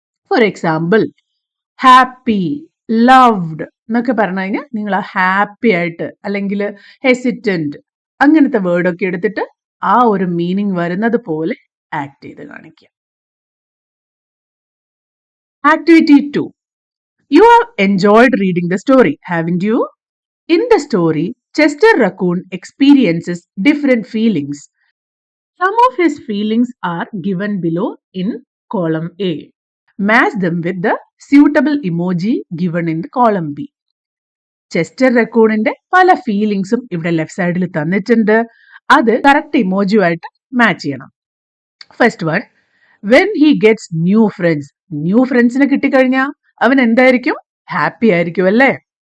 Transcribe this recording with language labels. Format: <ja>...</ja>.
<ml>For example, happy, loved എന്നൊക്കെ പറഞ്ഞു കഴിഞ്ഞാൽ നിങ്ങൾ ആ ഹാപ്പി ആയിട്ട് അല്ലെങ്കിൽ ഹെസിറ്റന്റ് അങ്ങനത്തെ വേർഡൊക്കെ എടുത്തിട്ട് ആ ഒരു മീനിങ് വരുന്നത് പോലെ ആക്ട് ചെയ്ത് കാണിക്കുക.</ml> <en>Activity 2. You have enjoyed reading the story, haven't you? In the story, Chester Raccoon experiences different feelings. Some of his feelings are given below in column A. Match them with the suitable emoji given in the column B.</en> <ml>Chester റക്കൂണിന്റെ പല ഫീലിങ്സും ഇവിടെ left സൈഡിൽ തന്നിട്ടുണ്ട്. അത് correct ഇമോജിയുമായിട്ട് match ചെയ്യണം.</ml> <en>First one, when he gets new friends.</en> <ml>New ഫ്രണ്ട്സിനെ കിട്ടിക്കഴിഞ്ഞാൽ അവൻ എന്തായിരിക്കും? ഹാപ്പി ആയിരിക്കും അല്ലേ?</ml>